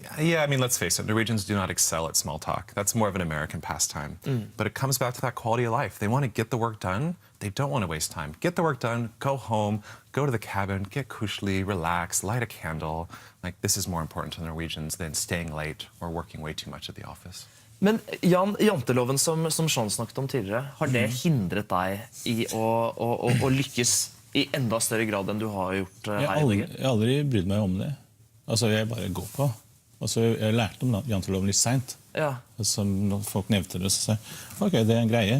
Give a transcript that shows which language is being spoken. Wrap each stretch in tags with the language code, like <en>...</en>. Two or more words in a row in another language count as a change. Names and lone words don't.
<en>Yeah, I mean, let's face it, Norwegians do not excel at small talk. That's more of an American pastime. But it comes back to that quality of life. They want to get the work done. They don't want to waste time. Get the work done, go home, go to the cabin, get kushli, relax, light a candle. Like, this is more important to the Norwegians than staying late or working way too much at the office.</en> <no>Men Jan, janteloven som Sean snakket om tidligere, har det hindret deg i å lykkes i enda større grad enn du har gjort her i Norge? Jeg har aldri brydd meg om det. Altså, jeg bare går på. Altså, jeg lærte om janteloven litt sent. Ja. Altså, når folk nevnte det, så sa jeg, ok, det er en greie.</no>